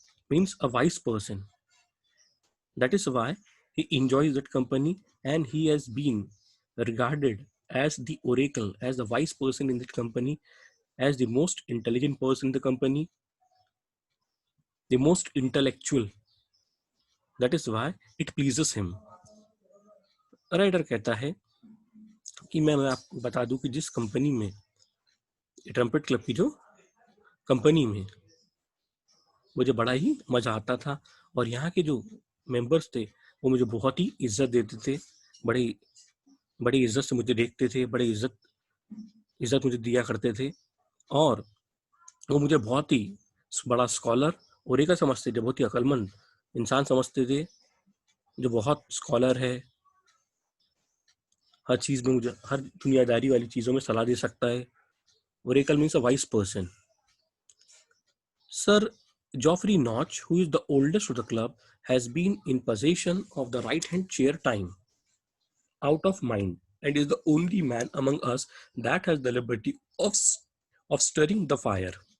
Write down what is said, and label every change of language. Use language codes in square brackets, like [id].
[en] means a wise person. That is why he enjoys that company, and he has been regarded as the oracle, as the wise person in that company, as the most intelligent person in the company, the most intellectual. That is why it pleases him. [hi] Writer कहता है कि मैं आपको बता दूं कि जिस company में, ट्रम्पेट क्लब की जो कंपनी में, मुझे बड़ा ही मजा आता था, और यहाँ के जो मेंबर्स थे वो मुझे बहुत ही इज्जत देते थे, बड़ी बड़ी इज्जत से मुझे देखते थे, बड़ी इज्जत इज्जत मुझे दिया करते थे, और वो मुझे बहुत ही बड़ा स्कॉलर ओरेकल समझते थे, बहुत ही अक्लमंद इंसान समझते थे, जो बहुत स्कॉलर है, हर चीज़ में मुझे, हर दुनियादारी वाली चीज़ों में सलाह दे सकता है. [en] Oracle means a wise person. Sir Geoffrey Notch, who is the oldest of the club, has been in possession of the right-hand chair time out of mind, and is the only man among us that has the liberty of stirring the fire.